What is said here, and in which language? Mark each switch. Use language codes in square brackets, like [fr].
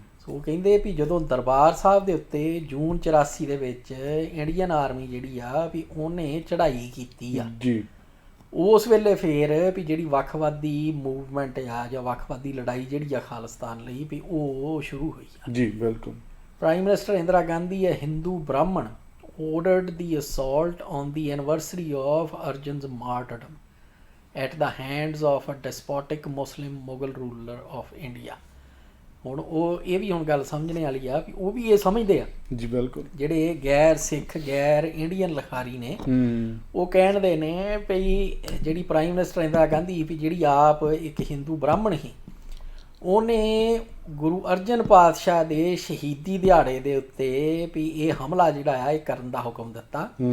[pa] ਸੋ ਕਹਿੰਦੇ ਵੀ ਜਦੋਂ ਦਰਬਾਰ ਸਾਹਿਬ ਦੇ ਉੱਤੇ ਜੂਨ 84 ਦੇ ਵਿੱਚ ਇੰਡੀਅਨ ਆਰਮੀ ਜਿਹੜੀ ਆ ਵੀ ਉਹਨੇ ਚੜ੍ਹਾਈ ਕੀਤੀ ਆ ਜੀ, ਉਸ ਵੇਲੇ ਫਿਰ ਵੀ ਜਿਹੜੀ ਵੱਖਵਾਦੀ ਮੂਵਮੈਂਟ ਆ ਜਾਂ ਵੱਖਵਾਦੀ ਲੜਾਈ ਜਿਹੜੀ ਆ ਖਾਲਿਸਤਾਨ ਲਈ ਵੀ ਉਹ ਸ਼ੁਰੂ ਹੋਈ ਆ ਜੀ। ਬਿਲਕੁਲ। [en] Prime minister Indira Gandhi ਹੈ Hindu Brahmin ordered the assault on the anniversary of Arjan's martyrdom at the hands of a despotic Muslim Mughal ruler of India। [pa] ਹੁਣ ਉਹ ਇਹ ਵੀ ਹੁਣ ਗੱਲ ਸਮਝਣੇ ਵਾਲੀ ਆ ਵੀ ਉਹ ਵੀ ਇਹ ਸਮਝਦੇ ਆ ਜੀ। ਬਿਲਕੁਲ। ਜਿਹੜੇ ਗੈਰ ਸਿੱਖ ਗੈਰ ਇੰਡੀਅਨ ਲਿਖਾਰੀ ਨੇ ਉਹ ਕਹਿੰਦੇ ਨੇ ਵੀ ਜਿਹੜੀ ਪ੍ਰਾਈਮ ਮਿਨਿਸਟਰ ਇੰਦਰਾ ਗਾਂਧੀ ਵੀ ਜਿਹੜੀ ਆਪ ਇੱਕ ਹਿੰਦੂ ਬ੍ਰਾਹਮਣ ਸੀ, ਉਹਨੇ ਗੁਰੂ ਅਰਜਨ ਪਾਤਸ਼ਾਹ ਦੇ ਸ਼ਹੀਦੀ ਦਿਹਾੜੇ ਦੇ ਉੱਤੇ ਵੀ ਇਹ ਹਮਲਾ ਜਿਹੜਾ ਆ ਇਹ ਕਰਨ ਦਾ ਹੁਕਮ ਦਿੱਤਾ।